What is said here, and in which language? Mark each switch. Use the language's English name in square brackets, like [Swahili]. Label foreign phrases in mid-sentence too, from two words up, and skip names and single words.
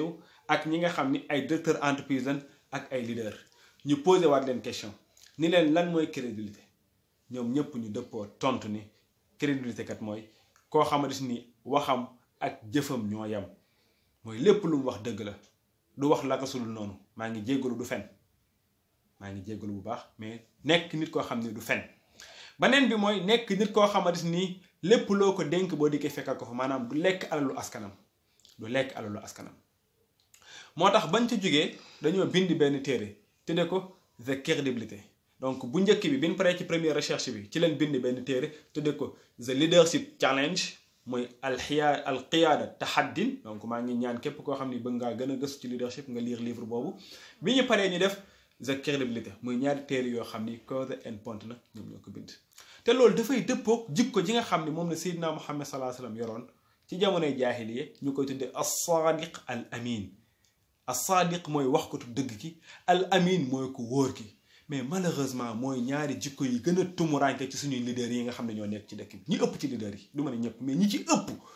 [Wolof] wu ak ñi nga xam ni ay [French] directeurs entreprise [Wolof] lañ ak ay leaders ñu posé waat leen question ni leen lan mooy crédibilité ñoom ñëpp ñu dëppoo tontu ni crédibilité kat mooy koo xamante ni waxam ak jëfam ñoo yem mooy lépp lu mu wax dëgg la du wax la ko sulul noonu maa ngi jéggalu du fen maa ngi jéggalu bu baax mais nekk nit koo xam ni du fen. beneen bi mooy nekk nit koo xamante ni lépp loo ko dénk boo dikkee fekkal ko fa maanaam du lekk alalu askanam moo tax bañ ca jógee dañoo bind benn téere tudde ko [English] the credibility [Wolof] donc bu njëkk bi biñ paree ci première recherche bi ci leen bind benn téere tudde ko [English] the leadership challenge [Wolof] mooy [Arabic] القيادة تحدّي [Wolof] donc maa ngi ñaan képp koo xam ni bëgg ngaa gën a gëstu ci leadership nga [French] lire livre [Wolof] boobu bi ñu paree ñu def [English] the credibility [Wolof] muy ñaari téere yoo xam ni [English] cause and point [Wolof] na ñoom ñoo ko bind te loolu dafay dëppoog jikko ji nga xam ni moom la Seydina Muhammad [Arabic] صلى الله عليه وسلم [Wolof] yoroon ci jamonoy jaahiliya ñu koy tuddee [Arabic] الصادق الأمين الصادق [Wolof] mooy wax ko tu dëgg ki [Arabic] الأمين [Wolof] mooy ko wóor ki [French] mais malheureusement [Wolof] mooy ñaari jikko yi gën a tumuranke ci suñuy leaders yi nga xam ne ñoo nekk ci dëkk bi ñi ëpp ci leaders yi du ma ne ñëpp mais ñi ci ëpp